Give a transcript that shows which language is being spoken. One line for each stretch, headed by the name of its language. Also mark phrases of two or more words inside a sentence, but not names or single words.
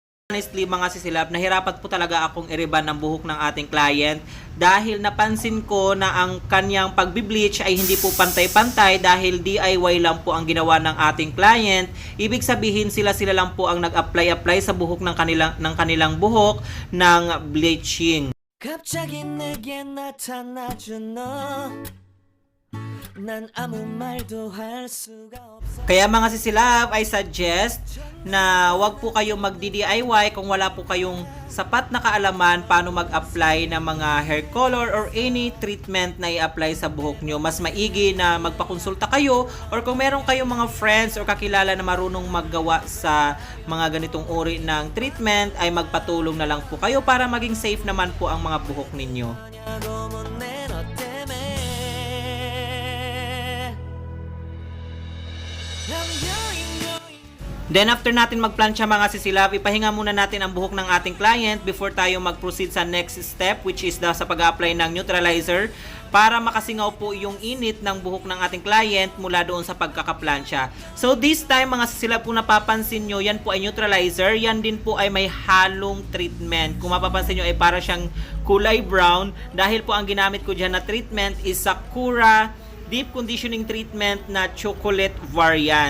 Filipino: Honestly mga sisilab, nahirapan po talaga akong i-rebond ng buhok ng ating client dahil napansin ko na ang kanyang pagbi-bleach ay hindi po pantay-pantay dahil DIY lang po ang ginawa ng ating client. Ibig sabihin sila lang po ang nag-apply sa buhok ng kanilang buhok ng bleaching.
Korean: 갑자기 내게 나타나준 너 난 아무 말도 할 수가 없어.
Filipino: Kaya mga sisilab,
English: I suggest
Filipino: na wag po kayong mag-DIY kung wala po kayong sapat na kaalaman paano mag-apply ng mga
English: hair color or any treatment
Filipino: na i-apply sa buhok nyo. Mas maigi na magpakonsulta kayo or kung meron kayong mga friends or kakilala na marunong maggawa sa mga ganitong uri ng treatment ay magpatulong na lang po kayo para maging safe naman po ang mga buhok ninyo.
English: Then after
Filipino: natin magplansya mga sisilab, ipahinga muna natin ang buhok ng ating client before tayo mag-proceed sa
English: next step, which is
Filipino: sa pag-apply ng neutralizer para makasingaw po yung init ng buhok ng ating client mula doon sa pagkakaplansya.
English: So this time
Filipino: mga sisilab, kung napapansin nyo, yan po ay neutralizer, yan din po ay may halong treatment. Kung mapapansin nyo ay para siyang kulay brown dahil po ang ginamit ko dyan na
English: treatment is Sakura Deep Conditioning Treatment
Filipino: na
English: chocolate variant.